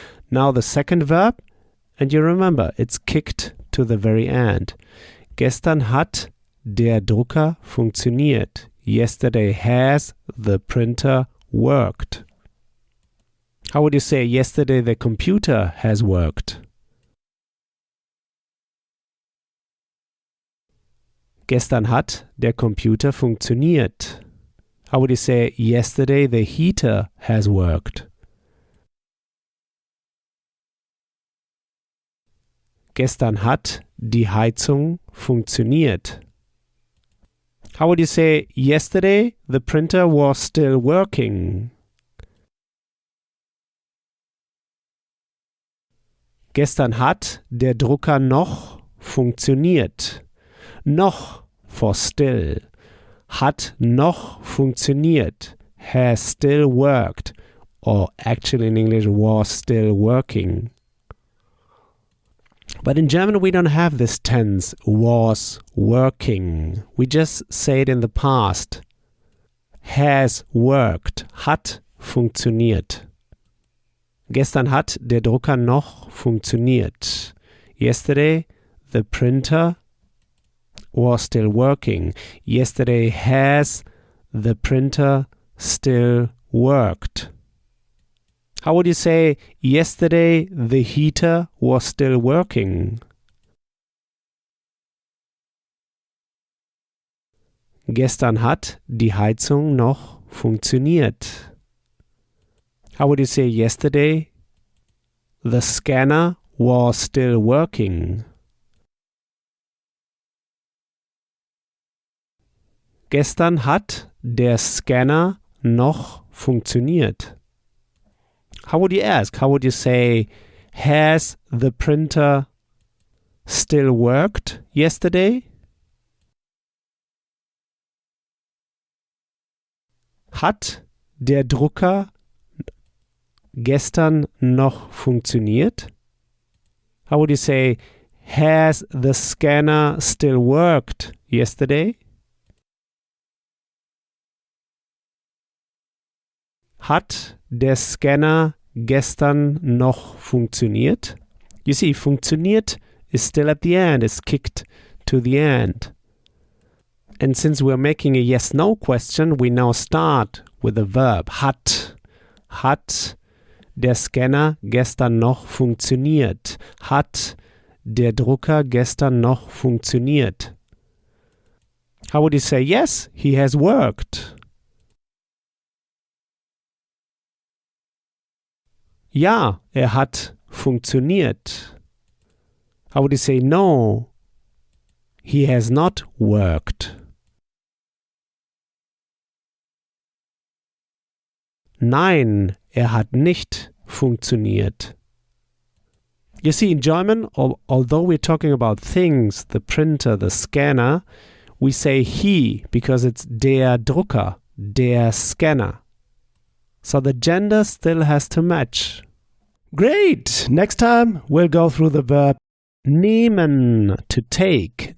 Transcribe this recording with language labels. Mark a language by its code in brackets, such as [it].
[en] Now the second verb, and you remember, it's kicked to the very end. [de] Gestern hat der Drucker funktioniert. [en] Yesterday has the printer worked. How would you say, yesterday the computer has worked? [de] Gestern hat der Computer funktioniert. [en] How would you say, yesterday the heater has worked? [de] Gestern hat die Heizung funktioniert. [en] How would you say, yesterday the printer was still working? [de] Gestern hat der Drucker noch funktioniert. Noch [en] for still. [de] Hat noch funktioniert. [en] Has still worked. Or actually in English, was still working. But in German we don't have this tense, was working. We just say it in the past. Has worked. [de] Hat funktioniert. Gestern hat der Drucker noch funktioniert. [en] Yesterday the printer was still working. Yesterday has the printer still worked. How would you say, yesterday the heater was still working? [de] Gestern hat die Heizung noch funktioniert. [en] How would you say, yesterday the scanner was still working? [de] Gestern hat der Scanner noch funktioniert. [en] How would you ask? How would you say, has the printer still worked yesterday? [de] Hat der Drucker gestern noch funktioniert? [en] How would you say, has the scanner still worked yesterday? [de] Hat der Scanner gestern noch funktioniert? [en] You see, funktioniert is still at the end, is kicked to the end. And since we're making a yes-no question, we now start with the verb hat. [de] Hat der Scanner gestern noch funktioniert? Hat der Drucker gestern noch funktioniert? [en] How would you say, yes, he has worked? [de] Ja, hat funktioniert. [en] How would you say, no, he has not worked? [de] Nein, hat nicht funktioniert. [en] You see, in German, although we're talking about things, the printer, the scanner, we say he because it's der Drucker, der Scanner. So the gender still has to match. Great! Next time we'll go through the verb nehmen, to take.